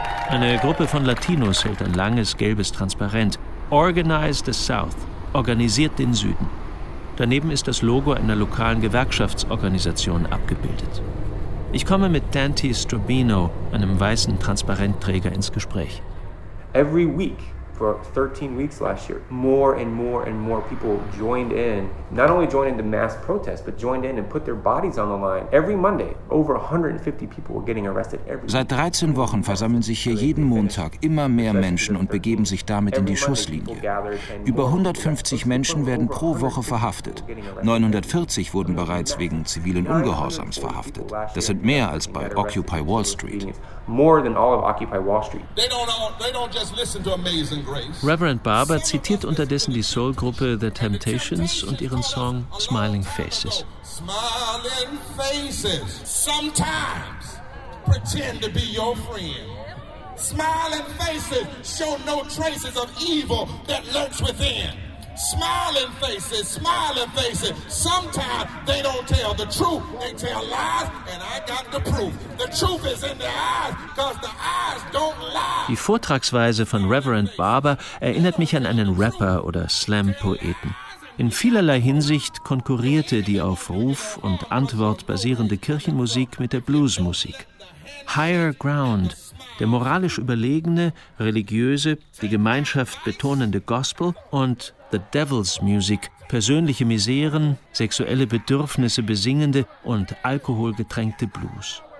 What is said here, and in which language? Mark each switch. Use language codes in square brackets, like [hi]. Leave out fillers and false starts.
[en] Eine Gruppe von Latinos hält ein langes, gelbes Transparent. Organize the South. [de] Organisiert den Süden. Daneben ist das Logo einer lokalen Gewerkschaftsorganisation abgebildet. Ich komme mit Dante Strobino, einem weißen Transparentträger, ins Gespräch. [en] Every week, for 13 weeks last year, more and more and more people joined in. Not only joined in the mass protest, but joined in and put their bodies on the line. Every Monday, over 150 people were getting arrested every [de] Seit 13 Wochen versammeln sich hier jeden Montag immer mehr Menschen und begeben sich damit in die Schusslinie. Über 150 Menschen werden pro Woche verhaftet. 940 wurden bereits wegen zivilen Ungehorsams verhaftet. Das sind mehr als bei Occupy Wall Street. [en] More than all of Occupy Wall Street. They don't just listen to Amazing Grace. [de] Reverend Barber zitiert unterdessen die Soul-Gruppe The Temptations und ihren Song Smiling Faces. [en] Smiling Faces. Sometimes pretend to be your friend. Smiling faces show no traces of evil that lurks within. Smiling faces, sometimes they don't tell the truth. They tell lies, and I got the proof. The truth is in the eyes, 'cause the eyes don't lie. [de] Die Vortragsweise von Reverend Barber erinnert mich an einen Rapper oder Slam-Poeten. In vielerlei Hinsicht konkurrierte die auf Ruf und Antwort basierende Kirchenmusik mit der Bluesmusik. Higher Ground, der moralisch überlegene, religiöse, die Gemeinschaft betonende Gospel und The Devil's Music, persönliche Miseren, sexuelle Bedürfnisse besingende und alkoholgetränkte Blues.